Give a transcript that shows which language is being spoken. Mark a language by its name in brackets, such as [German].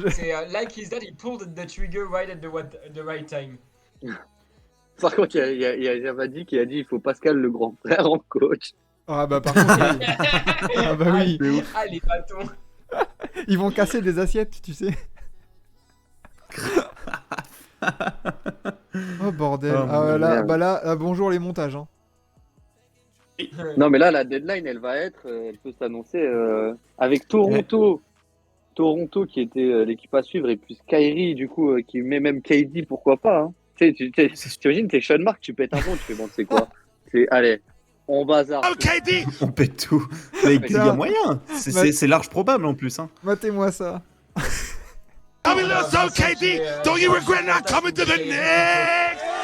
[English] C'est like his dad, he pulled the trigger right at the right time. [French] Par contre, il y a Javadi qui a dit il faut Pascal le grand frère en coach. Ah bah par contre, ah bah oui, Ah, les bâtons. ils vont casser des assiettes, tu sais. Oh bordel. Oh, Ah, là, merde. bah là, bonjour les montages. Hein. Non, mais là, la deadline, elle peut s'annoncer avec Toronto. Toronto qui était l'équipe à suivre et puis Kyrie, du coup, qui met même KD, pourquoi pas. Hein. Tu sais, t'imagines, t'es Sean Mark, tu pètes un pont, tu fais bon, c'est quoi? Allez, on bazar. On pète tout. Mais il y a moyen. C'est large probable en plus. Hein. Matez-moi ça. [English] Coming KD, don't you regret not coming to the Knicks?